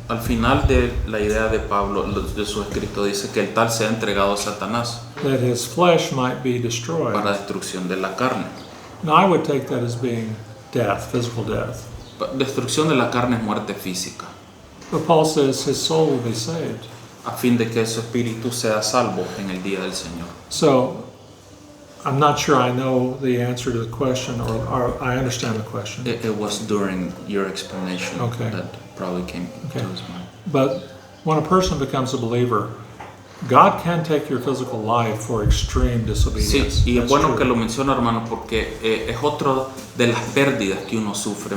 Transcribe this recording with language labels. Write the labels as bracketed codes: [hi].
[es] Al final de la idea de Pablo, de su escrito, dice que el tal sea entregado a Satanás [en] that his flesh might be destroyed. [es] para destrucción de la carne. [en] Now, I would take that as being death, physical death. [es] Destrucción de la carne es muerte física, [en] But Paul says his soul will be saved. [es] a fin de que su espíritu sea salvo en el día del Señor. [en] So, I'm not sure I know the answer to the question, or I understand the question. It was during your explanation Okay. that probably came Okay. to his mind. But when a person becomes a believer, God can take your physical life for extreme [es] Sí, [en] disobedience. [es] y es [en] That's [es] bueno [en] true. [es] que lo menciona, hermano, porque es otro de las pérdidas que uno sufre.